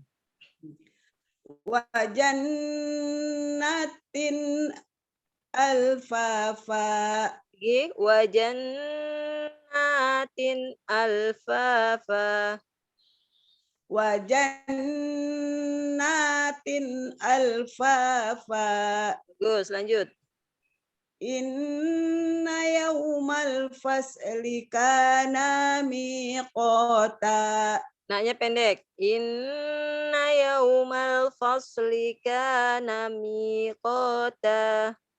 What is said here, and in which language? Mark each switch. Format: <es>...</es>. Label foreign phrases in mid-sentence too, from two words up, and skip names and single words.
<ar>وجنات ألفافا Lagi. وجنات ألفافا. وجنات ألفافا</ar> <id>Bagus, lanjut.</id> <ar>إن يوم الفصل كان ميقاتا</ar> <id>Naknya pendek.</id> <ar>إن يوم الفصل كان ميقاتا.</ar>